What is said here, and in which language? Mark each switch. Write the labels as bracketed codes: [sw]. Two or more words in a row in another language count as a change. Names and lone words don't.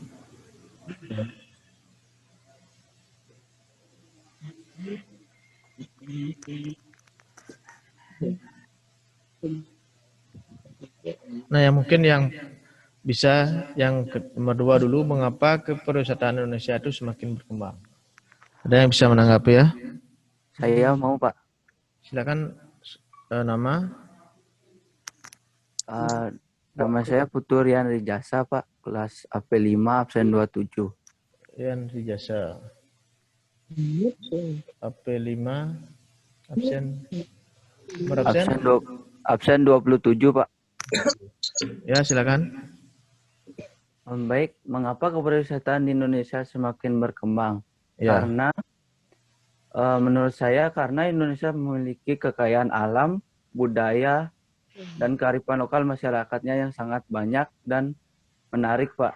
[id] Nah, yang mungkin yang bisa yang nomor dua dulu, mengapa kepariwisataan Indonesia itu semakin berkembang? Ada yang bisa menanggapi ya? Saya mau, Pak. Silakan nama. Nama saya Putu Rian Rijasa, Pak. Kelas AP5, absen 27. Rian Rijasa. AP5, absen. Absen 27, Pak. Ya, silakan. Baik, mengapa kepariwisataan di Indonesia semakin berkembang? Ya. Karena menurut saya karena Indonesia memiliki kekayaan alam, budaya, dan kearifan lokal masyarakatnya yang sangat banyak dan menarik, Pak.